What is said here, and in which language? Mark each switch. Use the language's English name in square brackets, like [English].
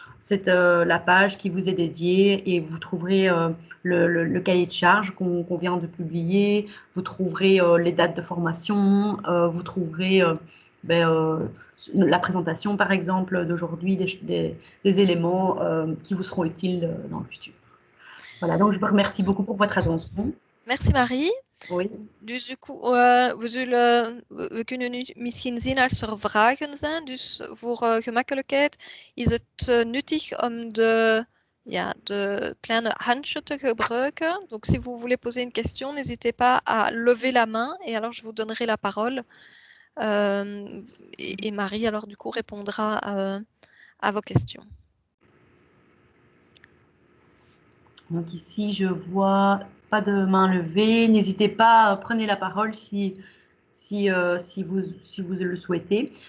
[French] C'est la page qui vous est dédiée et vous trouverez le cahier de charge qu'on vient de publier. Vous trouverez les dates de formation. Vous trouverez la présentation, par exemple, d'aujourd'hui, des éléments qui vous seront utiles dans le futur. Voilà, donc je vous remercie beaucoup pour votre attention. Merci Marie. Oui. [Dutch] Dus we kunnen nu misschien zien als er vragen zijn. Dus voor gemakkelijkheid is het nuttig om de kleine handje te gebruiken. [French] Donc si vous voulez poser une question, n'hésitez pas à lever la main et alors je vous donnerai la parole. Et Marie, alors du coup, répondra à vos questions. Donc ici, je vois pas de main levée. N'hésitez pas, prenez la parole si vous le souhaitez.